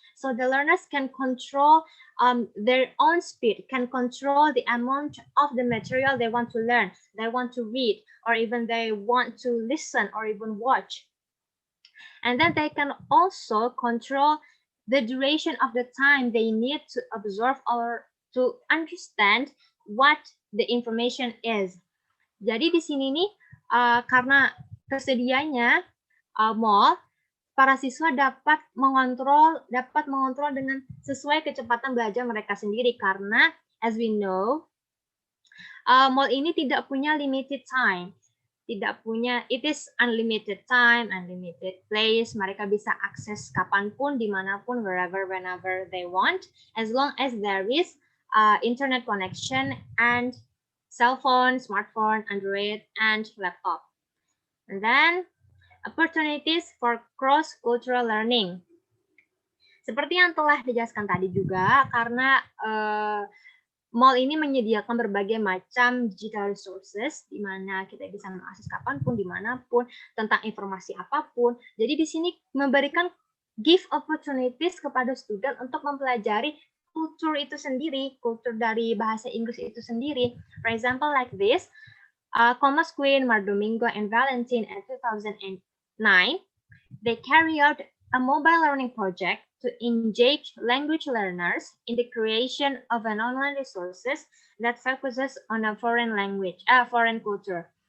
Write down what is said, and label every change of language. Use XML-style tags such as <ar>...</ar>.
<en>So the learners can control their own speed, can control the amount of the material they want to learn, they want to read, or even they want to listen or even watch. And then they can also control the duration of the time they need to absorb or to understand what the information is.</en> <id>Jadi di sini nih karena tersedianya MOL, para siswa dapat mengontrol dengan sesuai kecepatan belajar mereka sendiri karena</id> <en>as we know</en> <id>MOL ini tidak punya limited time. Tidak punya,</id> <en>it is unlimited time, unlimited place.</en> <id>Mereka bisa akses kapanpun, dimanapun,</id> <en>wherever, whenever they want, as long as there is internet connection and cell phone, smartphone, Android, and laptop. And then opportunities for cross-cultural learning.</en> <id>Seperti yang telah dijelaskan tadi juga, karena MOL ini menyediakan berbagai macam digital resources, di mana kita bisa mengakses kapanpun, dimanapun, tentang informasi apapun. Jadi di sini memberikan</id> <en>give opportunities</en> <id>kepada student untuk mempelajari kultur itu sendiri, kultur dari bahasa Inggris itu sendiri.</id> <en>For example, like this, Thomas Quinn, Mar Domingo, and Valentine in 2009, they carry out a mobile learning project to engage language learners in the creation of an online resources that focuses on a foreign language, foreign culture.</en>